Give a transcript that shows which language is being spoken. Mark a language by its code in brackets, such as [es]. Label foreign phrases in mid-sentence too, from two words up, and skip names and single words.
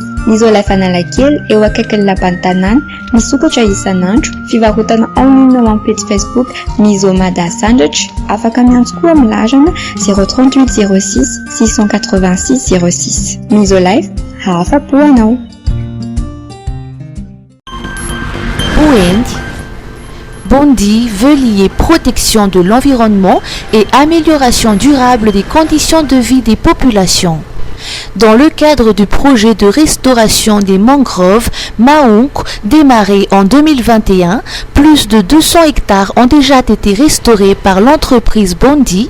[mg] Isolife Analakely eo akaikin'ny lapan'ny tanàna, misokatra isan'andro, fivarotana online ao amin'ny page Facebook Miso Mada Sandwich, afaka miantso koa amin'ny larana 038 06 686 06. Isolife, afapo anao. [fr] Bondi veut lier protection de l'environnement et amélioration durable des conditions de vie des populations. Dans le cadre du projet de restauration des mangroves Maounk démarré en 2021, plus de 200 hectares ont déjà été restaurés par l'entreprise Bondi.